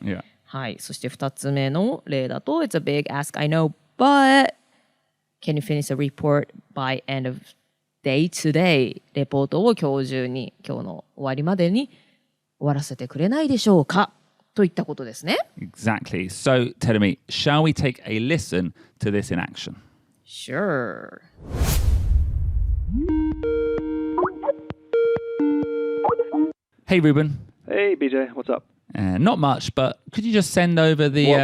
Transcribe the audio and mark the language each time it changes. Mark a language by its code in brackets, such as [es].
[en] Yeah. はい。そして2つ目の例だと、 It's a big ask, I know, but can you finish a report by end of day today? [ja] レポートを今日中に、今日の終わりまでに終わらせてくれないでしょうかといったことですね。 [en] Exactly. So tell me, shall we take a listen to this in action? Sure. Hey, Ruben. Hey, BJ. What's up? Not much, but could you just send over the...